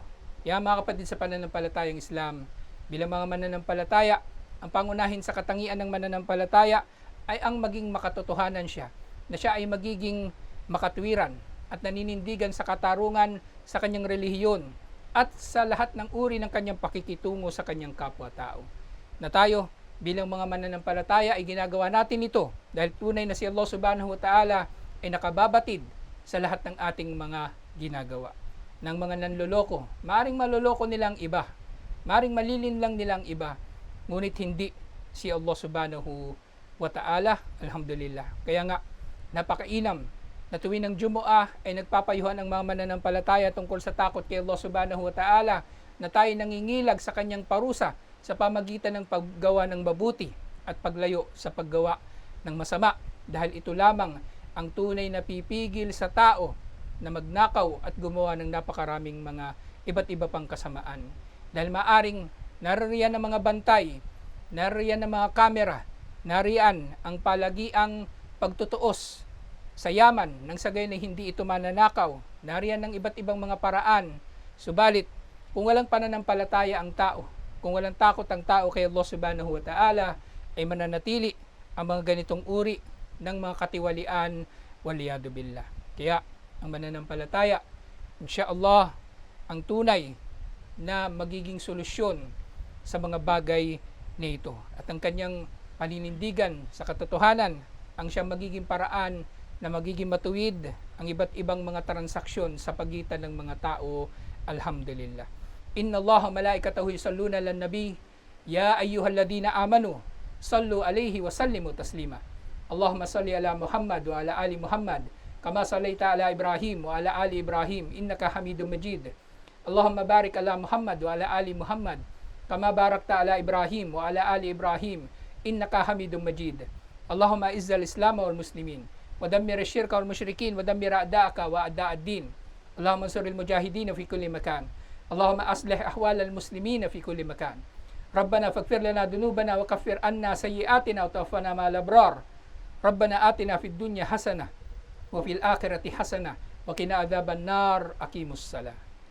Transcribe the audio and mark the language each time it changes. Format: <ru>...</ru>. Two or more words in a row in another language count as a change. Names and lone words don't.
<tl>Kaya mga kapatid sa pananampalatayang Islam, bilang mga mananampalataya, ang pangunahin sa katangian ng mananampalataya ay ang maging makatotohanan siya, na siya ay magiging makatwiran at naninindigan sa katarungan sa kanyang relihiyon at sa lahat ng uri ng kanyang pakikitungo sa kanyang kapwa-tao. Na tayo bilang mga mananampalataya ay ginagawa natin ito dahil tunay na si Allah</tl> <ar>سبحانه وتعالى</ar> <tl>ay nakababatid sa lahat ng ating mga ginagawa. Ng mga nanloloko, maaring maloloko nilang iba, maaring malilin lang nilang iba, ngunit hindi si Allah</tl> <ar>سبحانه وتعالى,</ar> <tl>alhamdulillah. Kaya nga, napakainam na tuwing ng Jumu'ah ay nagpapayuhan ang mga mananampalataya tungkol sa takot kay Allah</tl> <ar>سبحانه وتعالى,</ar> <tl>na tayo nangingilag sa kanyang parusa sa pamagitan ng paggawa ng mabuti at paglayo sa paggawa ng masama, dahil ito lamang ang tunay na pipigil sa tao na magnakaw at gumawa ng napakaraming mga iba't iba pang kasamaan. Dahil maaring naririyan ang mga bantay, naririyan ang mga kamera, nariyan ang palagiang pagtutuos sa yaman nang sa gayon ay hindi ito mananakaw, nariyan ng iba't ibang mga paraan. Subalit, kung walang pananampalataya ang tao, kung walang takot ang tao kay Allah</tl> <ar>سبحانه وتعالى,</ar> <tl>ay mananatili ang mga ganitong uri ng mga katiwalian,</tl> <ar>والعياذ بالله.</ar> <tl>Kaya, ang mananampalataya, insyaallah, ang tunay na magiging solusyon sa mga bagay na ito. At ang kanyang paninindigan sa katotohanan, ang siyang magiging paraan na magiging matuwid ang iba't ibang mga transaksyon sa pagitan ng mga tao, alhamdulillah.</tl> <ar>إن الله وملائكته يصلون على النبي يا أيها الذين آمنوا صلوا عليه وسلموا تسليما. اللهم صل على محمد وعلى آل محمد كما صليت على إبراهيم وعلى آل إبراهيم إنك حميد مجيد. اللهم بارك على محمد وعلى آل محمد كما باركت على إبراهيم وعلى آل إبراهيم إنك حميد مجيد. اللهم أعز الإسلام والمسلمين ودمر الشرك والمشركين ودمر أعداءك وأعداء الدين. اللهم انصر المجاهدين في كل مكان اللهم أصلح أحوال المسلمين في كل مكان. ربنا فاغفر لنا ذنوبنا وكفر عنا سيئاتنا وتوفنا مع الأبرار. ربنا آتنا في الدنيا حسنة وفي الآخرة حسنة وقنا عذاب النار. أقيموا الصلاة.</ar>